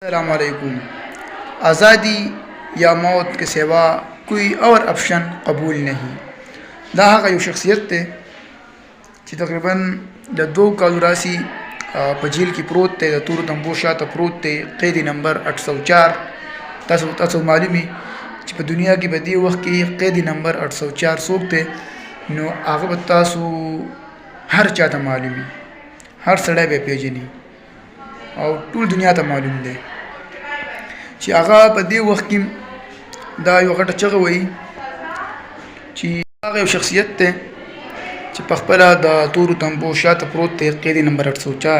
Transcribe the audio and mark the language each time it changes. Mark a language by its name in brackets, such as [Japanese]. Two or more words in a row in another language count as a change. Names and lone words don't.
[Arabic] السلام عليكم. [Urdu] آزادی یا موت کے سوا کوئی اور آپشن قبول نہیں. [Pashto] دا هغه یو شخصیت دی چې تقریبا د 2 کالو راسي په جیل کې پروت دی، د تورو تنبو شاته پروت دی، قید نمبر 804. تاسو معلومي چې په دنیا کې په دې وخت کې قید نمبر 804 څوک دی، نو هغه به تاسو هر چاته معلومي، هر سړی به پیژني او ټول دنیا ته معلوم دی چې هغه په دې وخت کې دا یو غټه چغه وایي چې هغه یو شخصیت دی چې په خپله د تورو تنبو شاته پروت دی، قید نمبر 804.